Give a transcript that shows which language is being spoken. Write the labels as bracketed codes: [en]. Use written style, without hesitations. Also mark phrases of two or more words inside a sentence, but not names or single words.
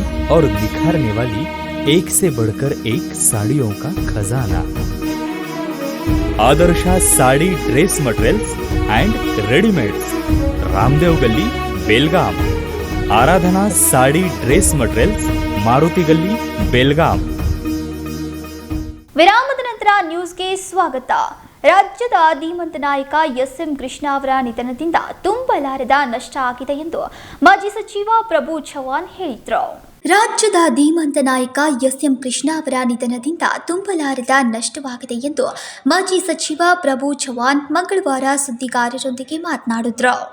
[hi] और निखारने वाली एक से बढ़कर एक साड़ियों का खजाना। आदर्शा साड़ी ड्रेस मटेरियल्स एंड रेडीमेड्स, रामदेव गली, बेलगाम। आराधना साड़ी ड्रेस मटेरियल्स, मारुति गली, बेलगाम। [kn] ವಿರಾಮದ ನಂತರ ನ್ಯೂಸ್ಗೆ ಸ್ವಾಗತ. ರಾಜ್ಯದ ಧೀಮಂತ ನಾಯಕ ಎಸ್.ಎಂ. ಕೃಷ್ಣ ಅವರ ನಿಧನದಿಂದ ತುಂಬಲಾರದ ನಷ್ಟ ಆಗಿದೆ ಎಂದು ಮಾಜಿ ಸಚಿವ ಪ್ರಭು ಚವ್ಹಾಣ್ ಹೇಳಿದರು. ರಾಜ್ಯದ ಧೀಮಂತ ನಾಯಕ ಎಸ್.ಎಂ. ಕೃಷ್ಣ ಅವರ ನಿಧನದಿಂದ ತುಂಬಲಾರದ ನಷ್ಟವಾಗಿದೆ ಎಂದು ಮಾಜಿ ಸಚಿವ ಪ್ರಭು ಚವ್ಹಾಣ್ ಮಂಗಳವಾರ ಸುದ್ದಿಗಾರರೊಂದಿಗೆ ಮಾತನಾಡಿದರು.